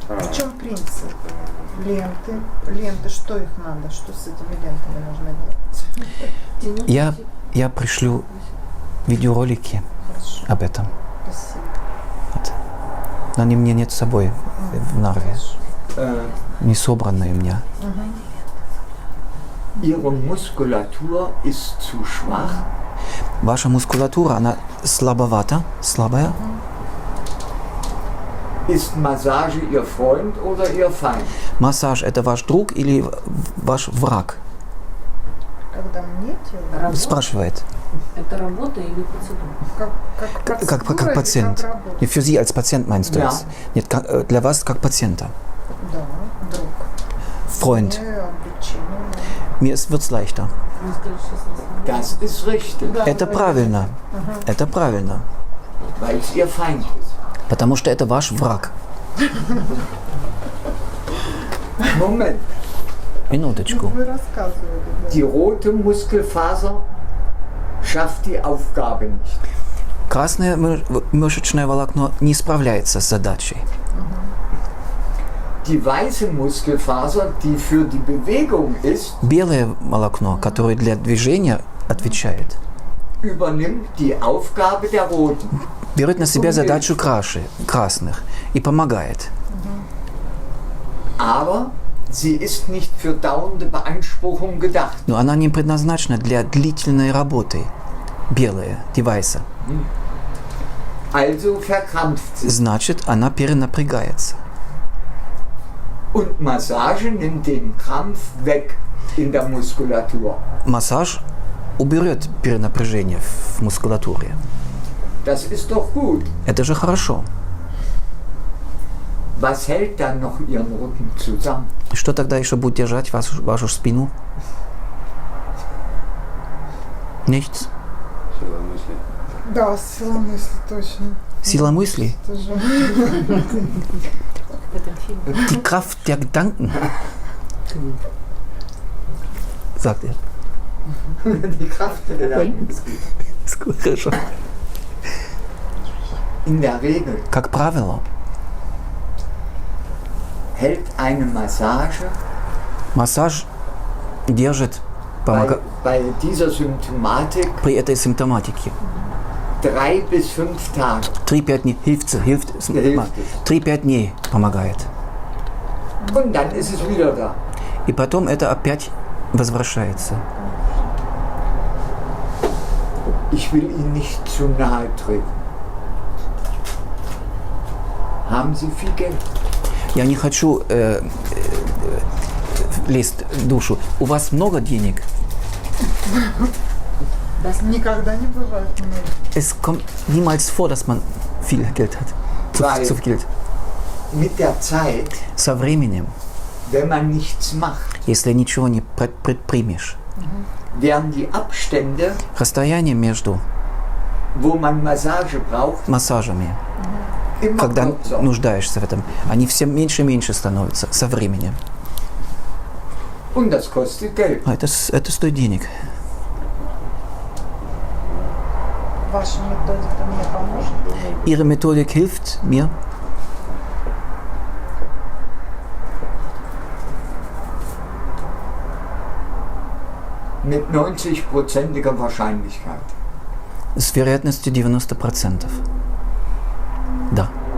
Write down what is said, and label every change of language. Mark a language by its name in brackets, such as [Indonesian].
[Russian] В чем принцип? Ленты, что их надо? Что с этими лентами нужно делать? Я пришлю видеоролики Хорошо, об этом. спасибо. Вот. Но они мне нет с собой в Нарве. Не собранные у меня. [German] Ihre Muskulatur ist zu schwach, [Russian] Ваша мускулатура, она слабовата, слабая. [German] Ist Massage Ihr Freund oder Ihr Feind? [Russian] Массаж – это ваш друг или ваш враг? Когда мне делают, Спрашивает. Это работа или процедура? как процедура или [German] Patient. [Russian] как работа? [German] Für Sie als Patient meinst du Ja. das? [Russian] Нет, для вас как пациента. Да, друг. [German] Freund. [Russian] Мне облегчение. [German] Mir wird's leichter. [Russian] Вы сказали, что [German] Das ist richtig, [Russian] Это правильно. Это правильно. [German] weil es Ihr Feind ist. [Russian] Потому что это ваш враг. [German] Moment, [Russian] Минуточку. Вы рассказывали. Да. [German] die rote Muskelfaser schafft die Aufgabe nicht. [Russian] Красное мышечное волокно не справляется с задачей. [German] Die weiße Muskelfaser, die für die Bewegung ist, [Russian] Белое волокно, которое для движения отвечает, [German] übernimmt die Aufgabe der roten. [Russian] берет на себя задачу красных и помогает. [German] Aber sie ist nicht für dauernde Beanspruchung gedacht. [Russian] Но она не предназначена для длительной работы. Белая, [German] die weiße. Also verkrampft sie. [Russian] Значит, она перенапрягается. [German] Und Massage nimmt den Krampf weg in der Muskulatur. [Russian] Массаж уберет перенапряжение в мускулатуре. [German] Das ist doch gut. [Russian] Это же хорошо. [German] Was hält dann noch Ihren Rücken zusammen? [Russian] Что тогда еще будет держать вашу спину? Nichts. Сила мысли. Да, сила мысли, точно. Сила мысли. Это же... в этом фильме. [German] Die Kraft der Gedanken. Sagt er. Die Kraft der Gedanken. Ist gut, [Russian] хорошо. [German] In der Regel [Russian] Как правило, [German] hält eine Massage [Russian] массаж держит, [German] bei dieser Symptomatik [Russian] при этой симптоматике [German] 3 bis 5 Tage. [Russian] 3-5 дней [German] hilft [Russian] 3-5 дней помогает. [German] Und dann ist es wieder da. [Russian] И потом это опять возвращается. [German] Ich will Ihnen nicht zu nahe treten. Haben Sie viel Geld? [Russian] Я не хочу лезть в душу. У вас много денег? Никогда не бывает много. [German] Es kommt niemals vor, dass man viel Geld hat. Zu viel Geld. Mit der Zeit, [Russian] Со временем, [German] wenn man nichts macht, [Russian] если ничего не предпримешь, [German] werden die Abstände, [Russian] расстояние между [German] wo man Massage braucht, [Russian] массажами, [German] immer [Russian] когда [German] kürzer. [Russian] нуждаешься в этом, они все меньше и меньше становятся со временем. [German] Und das kostet Geld. [Russian] А это стоит денег. Ваша методика мне поможет? [German] Ihre Methodik hilft mir. Mit 90%iger Wahrscheinlichkeit. [Russian] С вероятностью 90%. Да.